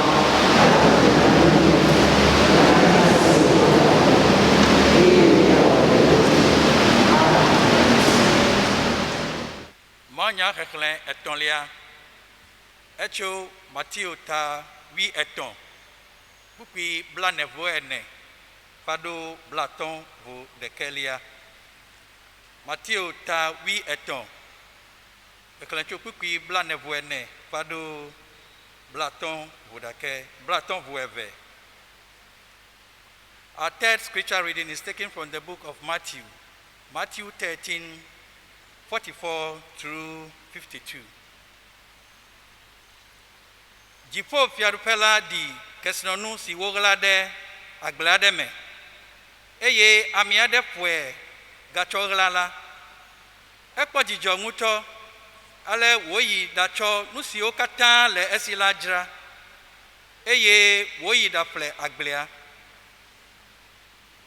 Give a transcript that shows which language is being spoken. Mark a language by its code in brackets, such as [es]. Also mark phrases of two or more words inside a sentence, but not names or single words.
[ee] Manya xexlẽ etɔ̃lia, etso Matthew ta 13, kpukpui blaene-vɔ-ene va ɖo blatɔ̃-vɔ-ɖekɛlia. Matthew ta 13, xexlẽ tso kpukpui blaene-vɔ-ene va ɖo blatɔ̃-vɔ-eve. [en] Our third scripture reading is taken from the book of Matthew, Matthew 13:44 through 52. [ee] Dziƒo fiaɖuƒe la ɖi kesinɔnu si woɣla ɖe agble aɖe me, eye ami aɖe ƒoe gatsɔ ɣla la. Ekpɔ dzidzɔ ŋutɔ, ale wòyi ɖatsɔ nu siwo katã le esi la dzra, eye wòyi ɖaƒle agblea.